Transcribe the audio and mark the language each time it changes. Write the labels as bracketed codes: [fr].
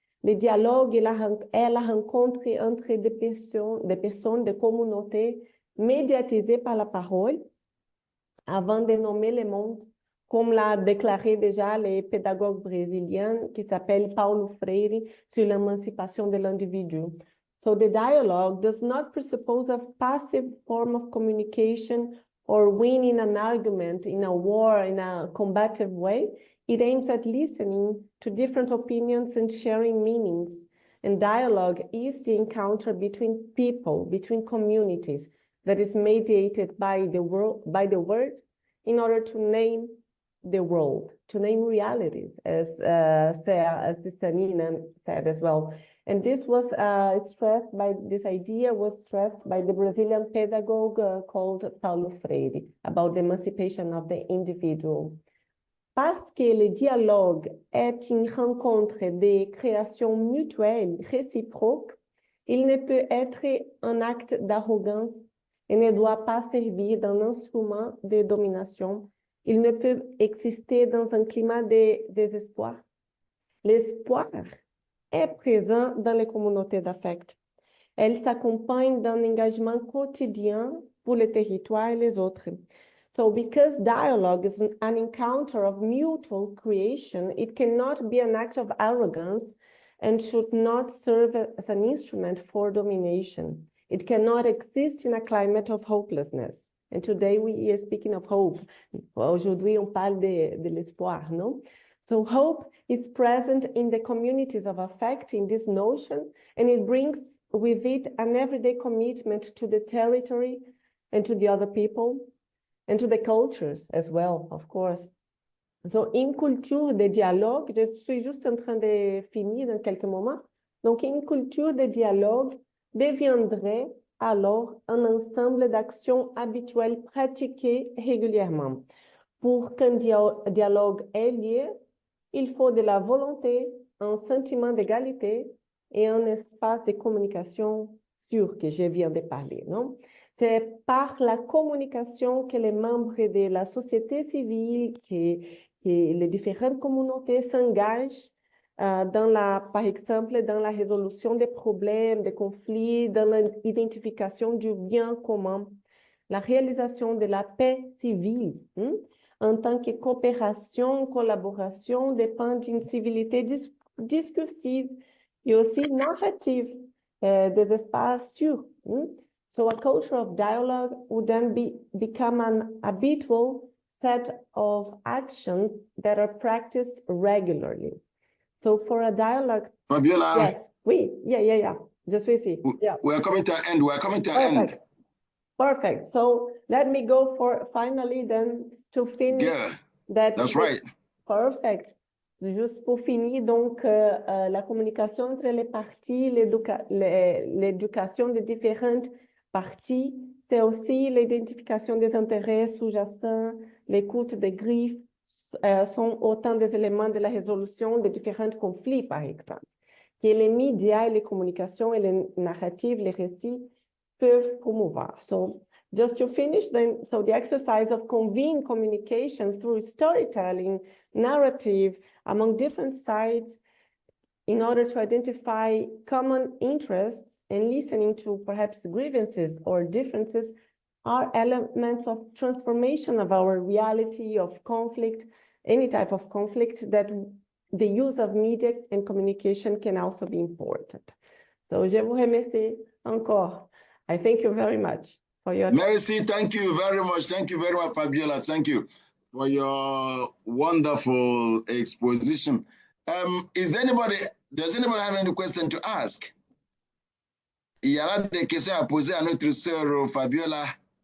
[fr] Le dialogue est la rencontre entre des personnes, des communautés médiatisées par la parole, avant de nommer le monde, comme l'a déclaré déjà le pédagogue brésilien qui s'appelle Paulo Freire sur l'émancipation de l'individu. [en] So the dialogue does not presuppose a passive form of communication or winning an argument in a war in a combative way. It aims at listening to different opinions and sharing meanings. And dialogue is the encounter between people, between communities, that is mediated by the word in order to name the world, to name realities, as Sister Nina said as well. And this was this idea was stressed by the Brazilian pedagogue called Paulo Freire about the emancipation of the individual. [fr] Parce que le dialogue est une rencontre de création mutuelle, réciproque, il ne peut être un acte d'arrogance et ne doit pas servir d'un instrument de domination. Il ne peut exister dans un climat de désespoir. L'espoir est présent dans les communautés d'affect. Elle s'accompagne d'un engagement quotidien pour le territoire et les autres. [en] So because dialogue is an encounter of mutual creation, it cannot be an act of arrogance and should not serve as an instrument for domination. It cannot exist in a climate of hopelessness. And today we are speaking of hope. [fr] Aujourd'hui, on parle de l'espoir, no? [en] So hope is present in the communities of affect, in this notion, and it brings with it an everyday commitment to the territory and to the other people, and to the cultures as well, of course. [fr] So, une culture de dialogue, je suis juste en train de finir dans quelques moments. Donc, une culture de dialogue deviendrait alors un ensemble d'actions habituelles pratiquées régulièrement. Pour qu'un dialogue ait lieu, il faut de la volonté, un sentiment d'égalité et un espace de communication sûr que je viens de parler, non? C'est par la communication que les membres de la société civile, que les différentes communautés s'engagent par exemple, dans la résolution des problèmes, des conflits, dans l'identification du bien commun, la réalisation de la paix civile, en tant que coopération, collaboration, dépend d'une civilité discursive et aussi narrative des espaces sûrs. [en] So a culture of dialogue would then become an habitual set of actions that are practiced regularly. So for a dialogue... Fabiola? [fr] Yes, oui, yeah. Je suis ici. Yeah. [en] We're coming to an end. Perfect. So let me go for finally then to finish. Yeah, that's right. Perfect. [fr] Juste pour finir, donc, la communication entre les parties, l'éducation des différentes parties, c'est aussi l'identification des intérêts sous-jacents, l'écoute des griefs, sont autant des éléments de la résolution des différents conflits, par exemple, que les médias et les communications et les narratives, les récits peuvent promouvoir. [en] So, just to finish, then, so the exercise of convening communication through storytelling, narrative, among different sides, in order to identify common interests and listening to perhaps grievances or differences are elements of transformation of our reality of conflict, any type of conflict, that the use of media and communication can also be important. So, [fr] je vous remercie encore. [en] I thank you very much. for your Mercy, thank you very much. Thank you very much, Fabiola. Thank you for your wonderful exposition. Does anybody have any question to ask? [fr] Il y a des questions à poser à notre sœur Fabiola.